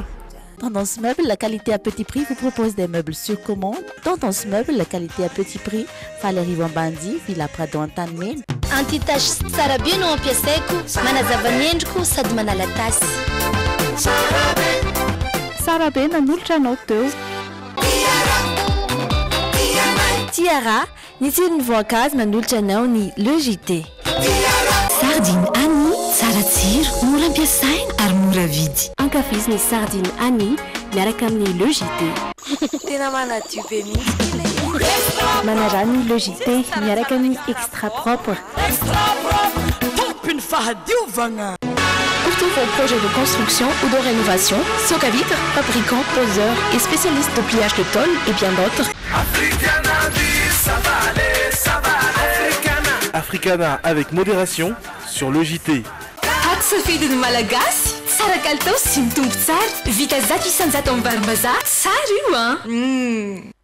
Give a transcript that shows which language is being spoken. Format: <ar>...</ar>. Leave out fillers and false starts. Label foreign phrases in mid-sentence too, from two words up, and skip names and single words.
<fr>Tendance Meuble, la qualité à petit prix, vous propose des meubles sur commande. Tendance Meuble, la qualité à petit prix, Valérie Wambandi, Villa Prado Antanimena.</fr> <mg>Anti-tache tsara be no ampiasaiko, manazava ny endriko sady manala tasy. Tsara be nanolotra anao teo. Tiara, ny tsiron'ny voankazo manolotra anao ny logité. Sardine Annie, tsara tsiro, mora ampiasaina ary mora vidy. Ankafiziny sardine Annie miaraka amin'ny logité. Tena manadio be mihitsy. Manarany logité miaraka amin'ny extra propre. Extra propre, tompiny fahadiovagna.</mg> <fr>Pour tous vos projets de construction ou de rénovation, Soka Vitre, fabricant, poseur et spécialiste de pliage de tôle et bien d'autres. Africana avec modération sur le JT.</fr> <mg>Safidy ny malagasy tsara kalitao sy mitombo tsara vita zato isanjato amin'ny varim-bazaha tsara io</mg>